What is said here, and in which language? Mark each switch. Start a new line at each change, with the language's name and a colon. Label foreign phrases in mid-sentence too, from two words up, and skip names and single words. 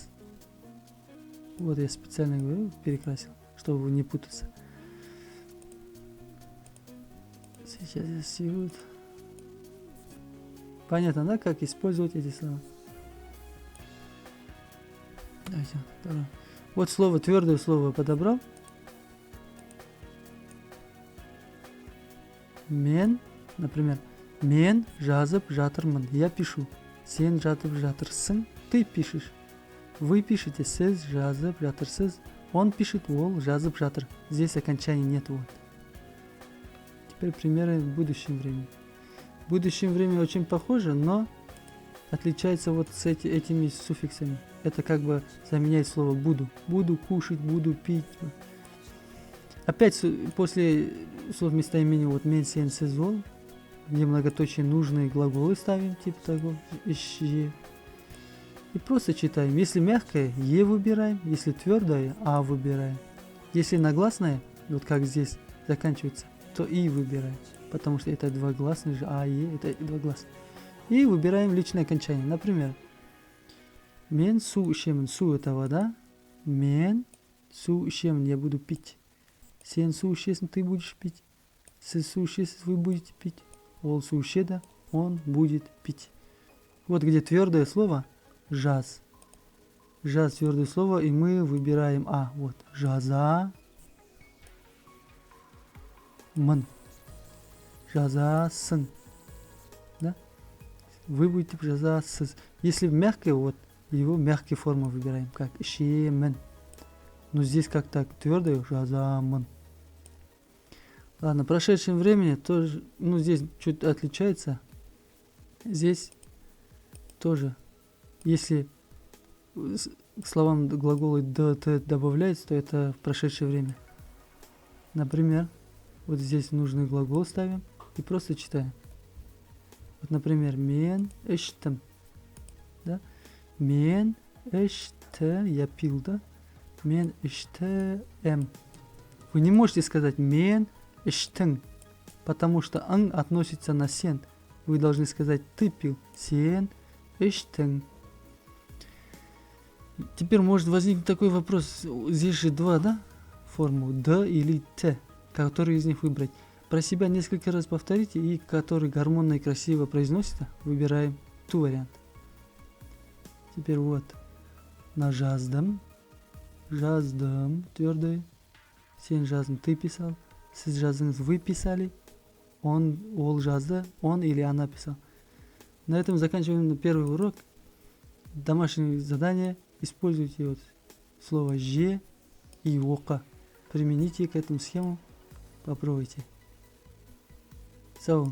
Russian: Вот я специально говорю, перекрасил, чтобы не путаться. Сейчас я сижу. Понятно, да, как использовать эти слова? Давайте, второе. Вот слово, твердое слово подобрал.
Kazakh: Мен, например, мен жазып жатырмын.
Russian: Я пишу.
Kazakh: Сен жазып жатырсың.
Russian: Ты пишешь. Вы пишете.
Kazakh: Сіз жазып жатырсыз.
Russian: Он пишет.
Kazakh: Ол жазып жатыр.
Russian: Здесь окончания нет. Вот. Теперь примеры в будущем времени. В будущем времени очень похоже, но отличается вот с этими суффиксами. Это как бы заменяет слово буду. Буду кушать, буду пить. Опять после слов местоимения вот
Kazakh: мен, сен, сіз, ол,
Russian: где многоточие нужные глаголы ставим, типа того, ищи. И просто читаем. Если мягкое, е выбираем. Если твердое, а выбираем. Если нагласное, вот как здесь заканчивается, то и выбираем. Потому что это два гласных же, а, е, это два гласных. И выбираем личное окончание. Например,
Kazakh: мен су ішемін. Су
Russian: это вода.
Kazakh: Мен су ішемін,
Russian: я буду пить.
Kazakh: Сен су ішесің,
Russian: ты будешь пить.
Kazakh: Сіз су ішесіз,
Russian: вы будете пить.
Kazakh: Ол су ішеді,
Russian: он будет пить. Вот где твердое слово жаз. Жаз твердое слово, и мы выбираем а. Вот.
Kazakh: Жаза. Мын. Жазасын. Да?
Russian: Вы будете жазасыз. Если мягкое, вот его мягкие формы выбираем, как ішемін. Но здесь как так твердое жазамын. Ладно, в прошедшем времени тоже, ну здесь чуть отличается. Здесь тоже, если к словам глаголы д, т добавляется, то это в прошедшее время. Например, вот здесь нужный глагол ставим и просто читаем. Вот, например,
Kazakh: мен іштім.
Russian: Да?
Kazakh: Мен ішті,
Russian: я пил, да?
Kazakh: Мен іштім.
Russian: Вы не можете сказать
Kazakh: мен іштің,
Russian: потому что ың относится на сен. Вы должны сказать ты пил.
Kazakh: Сен іштің.
Russian: Теперь может возникнуть такой вопрос. Здесь же два, да? Форму д или т. Который из них выбрать. Про себя несколько раз повторите, и который гармонно и красиво произносится, выбираем ту вариант. Теперь вот. На жаздым.
Kazakh: Жаздым. Твердое. Сен жаздың,
Russian: ты писал.
Kazakh: Сіз жаздыңыз,
Russian: вы писали. Он,
Kazakh: ол жазды,
Russian: он или она писал. На этом заканчиваем первый урок. Домашнее задание. Используйте вот слово же и ока. Примените к этому схему. Попробуйте.
Kazakh: Сау.